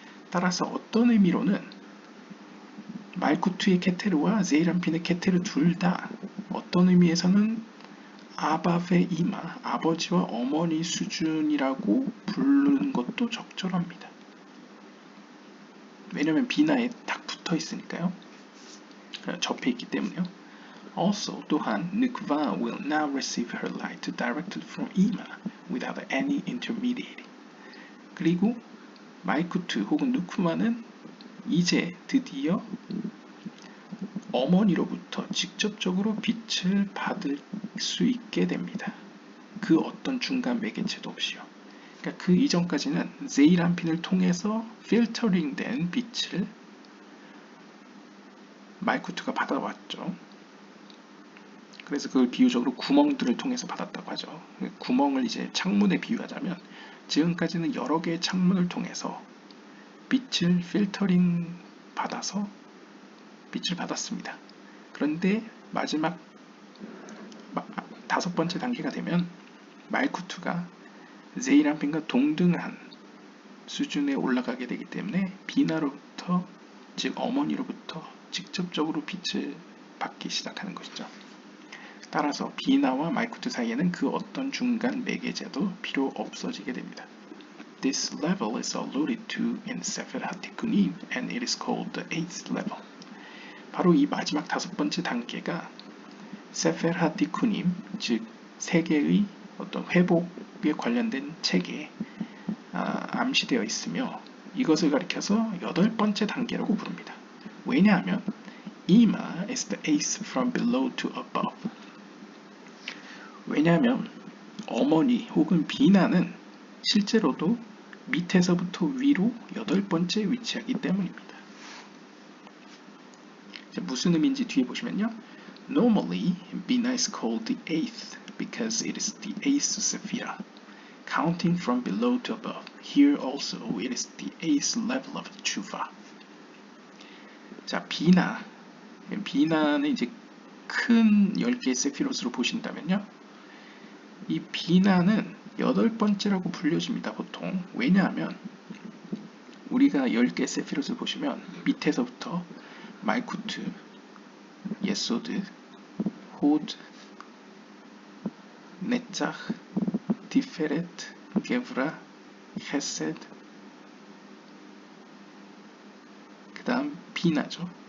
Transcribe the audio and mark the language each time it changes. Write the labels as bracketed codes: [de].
[ko] 따라서 어떤 의미로는 말쿠투의 케테르와 제이란핀의 케테르 둘 다 어떤 의미에서는 아바베이마, 아버지와 어머니 수준이라고 부르는 것도 적절합니다. 왜냐면 비나에 딱 붙어 있으니까요. 접해 있기 때문에요. [en] Also, [ko] 또한 [en] Nukva will now receive her light directed from Ima without any intermediary. [ko] 그리고 마이쿠트 혹은 누쿠마는 이제 드디어 어머니로부터 직접적으로 빛을 받을 수 있게 됩니다. 그 어떤 중간 매개체도 없이요. 그러니까 그 이전까지는 제이란핀을 통해서 필터링된 빛을 마이쿠트가 받아왔죠. 그래서 그걸 비유적으로 구멍들을 통해서 받았다고 하죠. 구멍을 이제 창문에 비유하자면 지금까지는 여러 개의 창문을 통해서 빛을 필터링 받아서 빛을 받았습니다. 그런데 마지막 5번째 단계가 되면 말쿠투가 제이란핀과 동등한 수준에 올라가게 되기 때문에 비나로부터, 즉 어머니로부터 직접적으로 빛을 받기 시작하는 것이죠. 따라서 비나와 마이쿠트 사이에는 그 어떤 중간 매개제도 필요 없어지게 됩니다. [en] This level is alluded to in Sefer HaTikkunim and it is called the 8th level. [ko] 바로 이 마지막 5번째 단계가 세페르 하티쿠님, 즉 세계의 어떤 회복에 관련된 책에 암시되어 있으며 이것을 가리켜서 8번째 단계라고 부릅니다. 왜냐하면 [en] Ima is the eighth from below to above. [ko] 왜냐하면 어머니 혹은 비나는 실제로도 밑에서부터 위로 8번째 위치하기 때문입니다. 무슨 의미인지 뒤에 보시면요. [en] Normally, Bina is called the eighth because it is the eighth sephira, counting from below to above. Here also, it is the eighth level of Tshuva. [ko] 자, 비나는 이제 큰 10개의 세피롯으로 보신다면요. 이 비나는 8번째라고 불려집니다, 보통. 왜냐하면 우리가 10개 세피롯을 보시면 밑에서부터 말쿠트, 예소드, 호드, 네짜흐, 티페레트, 게브라, 헤세드, 그 다음 비나죠.